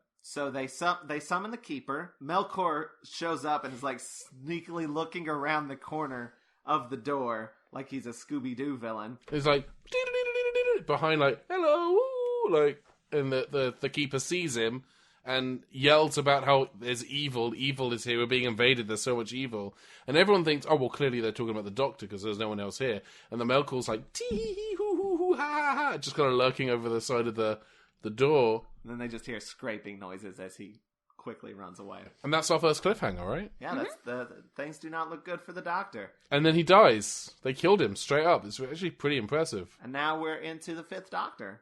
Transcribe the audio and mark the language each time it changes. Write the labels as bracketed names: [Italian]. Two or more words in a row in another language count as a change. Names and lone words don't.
[English] So they summon the Keeper. Melkor shows up and is sneakily looking around the corner of the door like he's a Scooby-Doo villain. He's behind hello, and the Keeper sees him and yells about how there's evil is here, we're being invaded, there's so much evil. And everyone thinks, oh, well, clearly they're talking about the Doctor because there's no one else here. And the Melkor's like, tee-hee-hee-hoo-hoo-hoo, ha-ha-ha, just kind of lurking over the side of the door. And then they just hear scraping noises as he quickly runs away. And that's our first cliffhanger, right? Yeah, that's the things do not look good for the Doctor. And then he dies. They killed him straight up. It's actually pretty impressive. And now we're into the 5th Doctor.